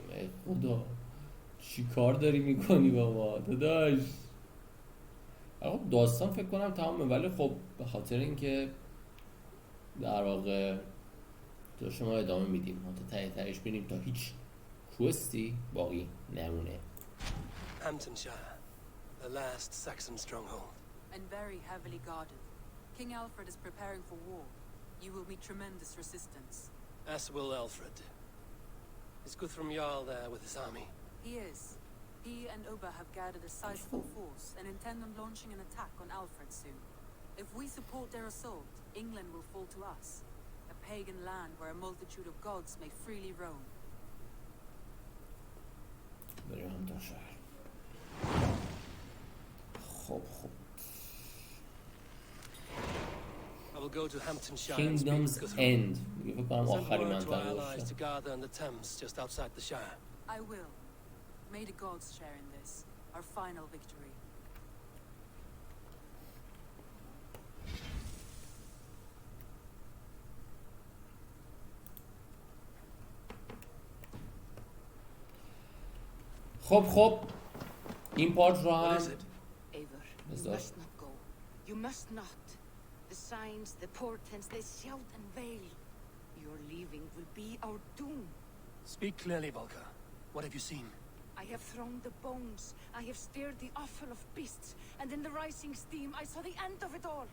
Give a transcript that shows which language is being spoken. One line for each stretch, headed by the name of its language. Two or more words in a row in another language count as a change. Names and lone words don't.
Persian: ای خدا چی کار داری میکنی بابا داداش؟ خب داستان فکر کنم تمامه، ولی خب به خاطر اینکه در واقع تو شما ادامه میدیم ما تا تهش بینیم تا هیچ کوستی باقی نمونه.
English: Hamptonshire, the last Saxon stronghold. And very heavily guarded. King Alfred is preparing for war. You will meet tremendous resistance. As will Alfred. Is Guthrum Jarl there with his army? He is. He and Oba have gathered a sizable force and intend on launching an attack on Alfred soon. If we support their assault, England will fall to us. A pagan land where a multitude of gods may freely roam.
Persian: بریم هم تا شهر. خب
English: I will go to Hamptonshire Kingdom's and speak with Guthrum.
Persian: End میگه فکر کنم
English: Send
Persian: آخری
English: word to our
Persian: منطقه
English: allies
Persian: باشه.
English: to gather in the Thames just outside the Shire. I will. May the gods share in this, our final victory.
Persian: خب این پارت رو هم
English: What is it? Eivor, you Is that- must not go. You must not. The signs, the portents, they shout and veil. Your leaving will be our doom. Speak clearly, Volker. What have you seen? I have thrown the bones. I have stirred the offal of beasts. And in the rising steam, I saw the end of it all.